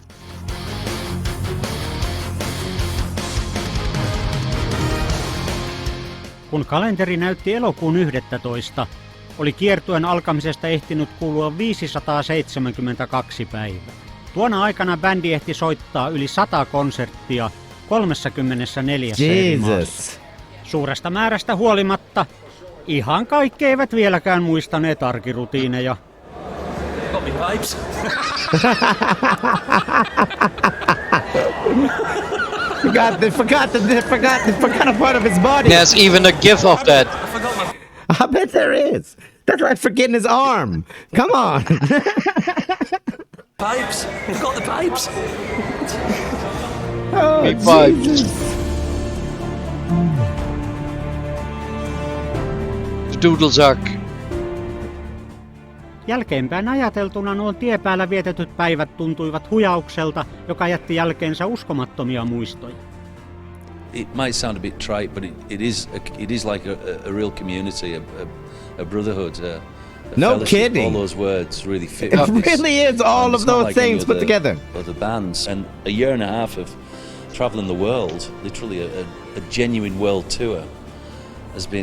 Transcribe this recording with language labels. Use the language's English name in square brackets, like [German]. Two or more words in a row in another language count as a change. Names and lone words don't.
[Finnish] Kun kalenteri näytti elokuun 11, oli kiertueen alkamisesta ehtinyt kulua 572 päivää. Tuona aikana bändi ehti soittaa yli 100 konserttia 34 eri maassa. Suuresta määrästä huolimatta ihan kaikki eivät vieläkään muistaneet arkirutiineja. [English] Forgot a part of his body. There's even a gif of that. I bet there is. That's like forgetting his arm. Come on. Pipes! Forgot the pipes! Oh, pipes. Doodlesack. [Finnish] Jälkeenpäin ajateltuna nuo tiepäällä vietetyt päivät tuntuivat hujaukselta, joka jätti jälkeensä uskomattomia muistoja. [English] It might sound a bit trite, but it is like a real community, a brotherhood, a no fellowship. kidding. All those words really fit. It really is all of those things put together. Other bands, and a year and a half of traveling the world, literally a genuine world tour, has been